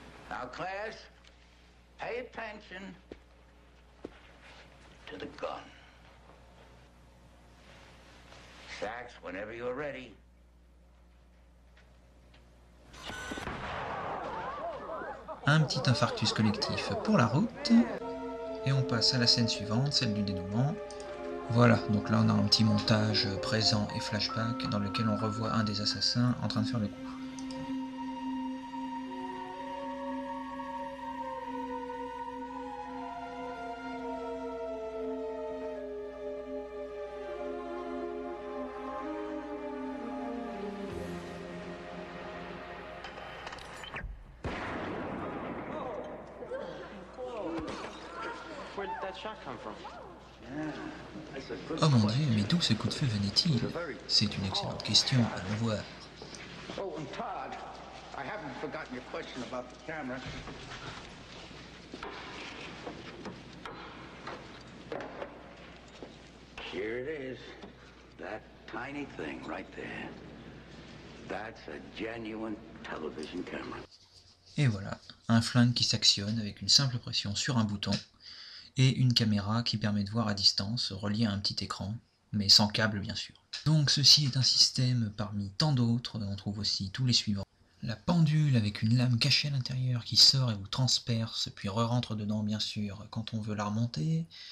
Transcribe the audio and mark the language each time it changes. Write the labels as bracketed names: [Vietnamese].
[English] Now, class, pay attention to the gun. Sachs, whenever you're ready. [French] Un petit infarctus collectif pour la route, et on passe à la scène suivante, celle du dénouement. Voilà, donc là on a un petit montage présent et flashback dans lequel on revoit un des assassins en train de faire le coup. [English] Where did that shot come from? [French] Oh mon Dieu, mais d'où ce coup de feu venait-il? C'est une excellente question, allons voir. [English] Oh, and Todd, I haven't forgotten your question about the camera. Here it is. That tiny thing right there. That's a genuine television camera. [French] Et voilà, un flingue qui s'actionne avec une simple pression sur un bouton, et une caméra qui permet de voir à distance, reliée à un petit écran, mais sans câble bien sûr. Donc ceci est un système parmi tant d'autres, on trouve aussi tous les suivants. La pendule avec une lame cachée à l'intérieur qui sort et vous transperce, puis re-rentre dedans bien sûr quand on veut la remonter.